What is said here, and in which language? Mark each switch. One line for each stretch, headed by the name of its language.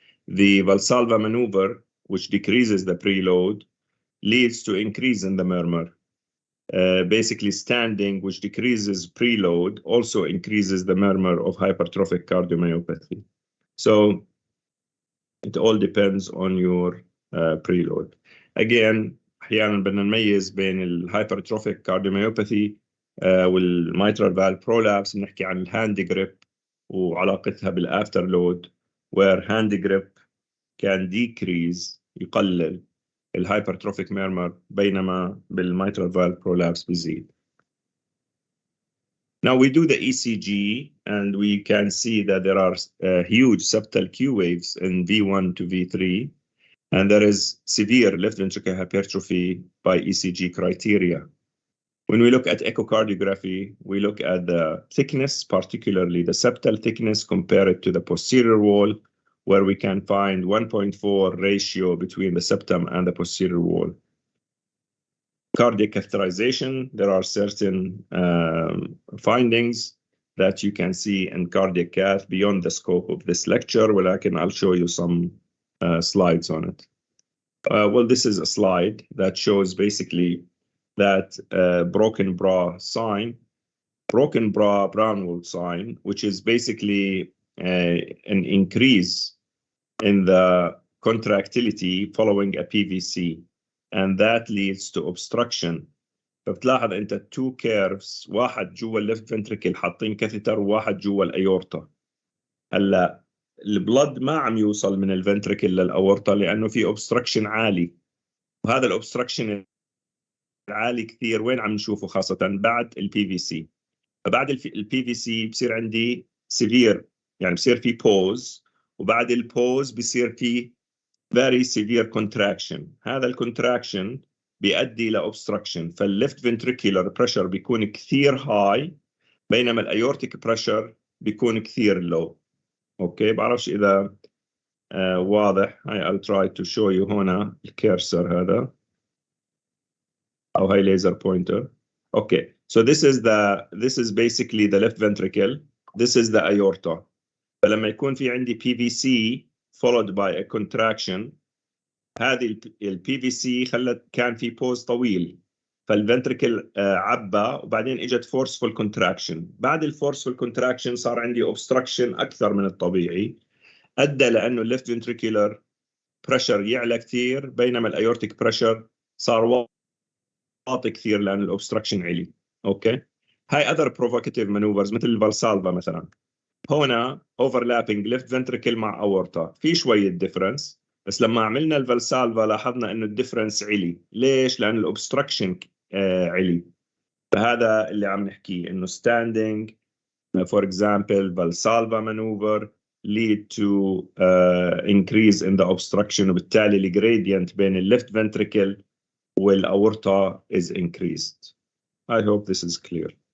English: The Valsalva maneuver, which decreases the preload, leads to increase in the murmur. Basically, standing, which decreases preload, also increases the murmur of hypertrophic cardiomyopathy. So it all depends on your preload. Again,
Arabic: أحيانا بدنا نميز بين الهايبرتروفيك كارديوميوباثي والميترال فالف prolapse. بنحكي عن الهاند جريب وعلاقتها بالافتر لود،
English: where hand grip can decrease
Arabic: يقلل الهايبرتروفيك murmur بينما بالميترال فالف prolapse بيزيد.
English: Now we do the ECG and we can see that there are huge septal Q waves in V1 to V3, and there is severe left ventricular hypertrophy by ECG criteria. When we look at echocardiography, we look at the thickness, particularly the septal thickness, compared to the posterior wall, where we can find 1.4 ratio between the septum and the posterior wall. Cardiac catheterization, there are certain findings that you can see in cardiac cath beyond the scope of this lecture. I'll show you some slides on it. Well, this is a slide that shows basically that broken bra sign, broken bra Brownwood sign, which is basically an increase in the contractility following a PVC. And that leads to obstruction.
Arabic: فبتلاحظ انت 2 curves، واحد جوا الليفت فنتريكل حاطين كاثيتر وواحد جوا الايورتا. هلا البلد ما عم يوصل من الفنتريكل للاورتا لانه في obstruction عالي، وهذا الاوبستراكشن العالي كثير وين عم نشوفه؟ خاصه بعد البي في سي. فبعد البي في سي بصير عندي سيفير، يعني بصير في بوز، وبعد البوز بصير في
English: very severe contraction.
Arabic: هذا الكونتراكشن بيؤدي ل obstruction، فالليفت ventricular pressure بيكون كثير high بينما الايورتيك pressure بيكون كثير low. اوكي، بعرفش اذا واضح.
English: I'll try to show you
Arabic: هنا الكيرسر هذا او هاي
English: laser pointer. Okay, so this is basically the left ventricle, this is the aorta.
Arabic: فلما يكون في عندي
English: PVC followed by a contraction,
Arabic: هذه البي في سي كان في بوز طويل، فالفنتريكل عبى وبعدين اجت فورسفul كونتراكشن. بعد الفورسفul كونتراكشن صار عندي اوبستراكشن اكثر من الطبيعي، ادى لانه الليفت فنتريكولار بريشر يعلى كثير، بينما الايورتيك بريشر صار واطي كثير لان الاوبستراكشن علي.
English: Okay, high other provocative manoeuvres مثل الفالسالفا مثلا.
Arabic: هنا اوفرلابينج ليفت فنتريكل مع اورتا في شويه ديفرنس، بس لما عملنا الفالسالفا لاحظنا انه الديفرنس علي. ليش؟ لان الاوبستراكشن علي. فهذا اللي عم نحكيه، انه
English: standing for example valsalva maneuver lead to increase in the obstruction،
Arabic: وبالتالي الجريدينت بين الليفت
English: ventricle والاورتا is increased. I hope this is clear.